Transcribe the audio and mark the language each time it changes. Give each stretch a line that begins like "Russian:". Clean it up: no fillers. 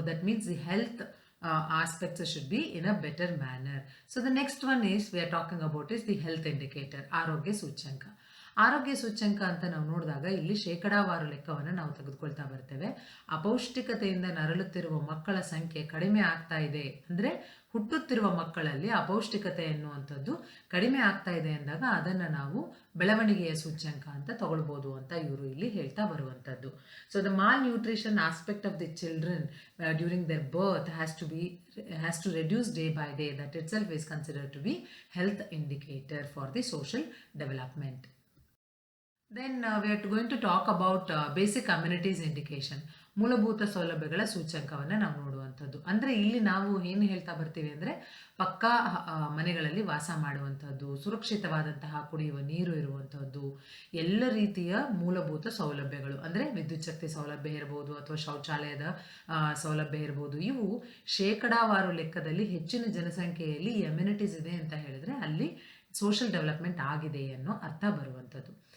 English: That means the health aspects should be in a better manner. So the next one is we are talking about is the health indicator,
Kannada: ಆರೋಗ್ಯ ಸೂಚ್ಯಂಕ. ಆರೋಗ್ಯ ಸೂಚ್ಯಂಕ ಅಂತ ನಾವು ನೋಡಿದಾಗ ಇಲ್ಲಿ ಶೇಕಡಾವಾರು ಲೆಕ್ಕವನ್ನು ನಾವು ತೆಗೆದುಕೊಳ್ತಾ ಬರ್ತೇವೆ. ಅಪೌಷ್ಟಿಕತೆಯಿಂದ ನರಳುತ್ತಿರುವ ಮಕ್ಕಳ ಸಂಖ್ಯೆ ಕಡಿಮೆ ಆಗ್ತಾ ಇದೆ ಅಂದರೆ, ಹುಟ್ಟುತ್ತಿರುವ ಮಕ್ಕಳಲ್ಲಿ ಅಪೌಷ್ಟಿಕತೆ ಎನ್ನುವಂಥದ್ದು ಕಡಿಮೆ ಆಗ್ತಾ ಇದೆ ಅಂದಾಗ ಅದನ್ನು ನಾವು ಬೆಳವಣಿಗೆಯ ಸೂಚ್ಯಂಕ ಅಂತ ತಗೊಳ್ಬೋದು ಅಂತ ಇವರು ಇಲ್ಲಿ ಹೇಳ್ತಾ ಬರುವಂಥದ್ದು.
English: So the malnutrition aspect of the children during their birth has to reduce day by day. That itself is considered to be health indicator for the social development. Then we are going to talk about basic amenities indication,
Kannada: ಮೂಲಭೂತ ಸೌಲಭ್ಯಗಳ ಸೂಚ್ಯಂಕವನ್ನು ನಾವು ನೋಡುವಂಥದ್ದು. ಅಂದರೆ ಇಲ್ಲಿ ನಾವು ಏನು ಹೇಳ್ತಾ ಬರ್ತೀವಿ ಅಂದರೆ, ಪಕ್ಕಾ ಮನೆಗಳಲ್ಲಿ ವಾಸ ಮಾಡುವಂಥದ್ದು, ಸುರಕ್ಷಿತವಾದಂತಹ ಕುಡಿಯುವ ನೀರು ಇರುವಂಥದ್ದು, ಎಲ್ಲ ರೀತಿಯ ಮೂಲಭೂತ ಸೌಲಭ್ಯಗಳು ಅಂದರೆ ವಿದ್ಯುತ್ ಶಕ್ತಿ ಸೌಲಭ್ಯ ಇರ್ಬೋದು ಅಥವಾ ಶೌಚಾಲಯದ ಸೌಲಭ್ಯ ಇರ್ಬೋದು. ಇವು ಶೇಕಡಾವಾರು ಲೆಕ್ಕದಲ್ಲಿ ಹೆಚ್ಚಿನ ಜನಸಂಖ್ಯೆಯಲ್ಲಿ ಅಮ್ಯುನಿಟೀಸ್ ಇದೆ ಅಂತ ಹೇಳಿದ್ರೆ ಅಲ್ಲಿ ಸೋಷಿಯಲ್ ಡೆವಲಪ್ಮೆಂಟ್ ಆಗಿದೆ ಅನ್ನೋ ಅರ್ಥ ಬರುವಂಥದ್ದು.